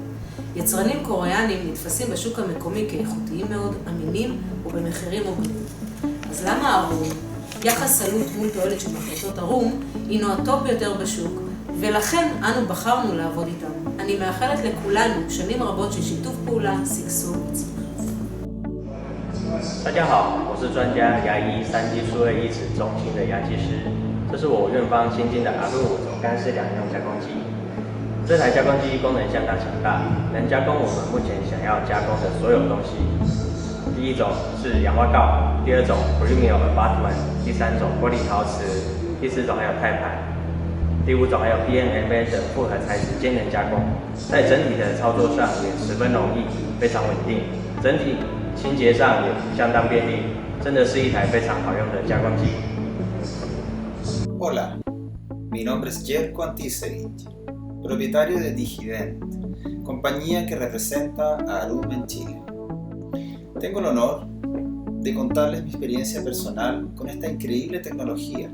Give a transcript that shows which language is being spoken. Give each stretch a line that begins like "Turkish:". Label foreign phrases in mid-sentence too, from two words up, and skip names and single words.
Hebrew: יצרנים קוריאנים נתפסים בשוק המקומי כאיכותיים מאוד, אמינים ובמחירים הוגנים. אז למה ארום? יחס עלות מול תועלת של מחלטות ארום הינו הטופ ביותר בשוק, ולכן אנו בחרנו לעבוד איתם. אני מאחלת לכולנו שנים רבות של שיתוף פעולה, שגשוג וצמיחה.
Chinese: 大家好，我是专家牙医3级数位医齿中心的牙技师，这是我院方新进的Arum总干式两用加工机。这台加工机功能相当强大，能加工我们目前想要加工的所有东西。第一种是氧化锆，第二种
English: premium abutment，
Chinese: 第三种玻璃陶瓷，第四种还有钛盘，第五种还有 PMMA 等复合材质兼能加工，在整体的操作上也十分容易，非常稳定，整体清洁上也相当便利，真的是一台非常好用的加工机。
Spanish: Hola, mi nombre es Jerko Antisevich, propietario de DENTISTRY, compañía que representa a Arum en Chile. Tengo el honor de contarles mi experiencia personal con esta increíble tecnología.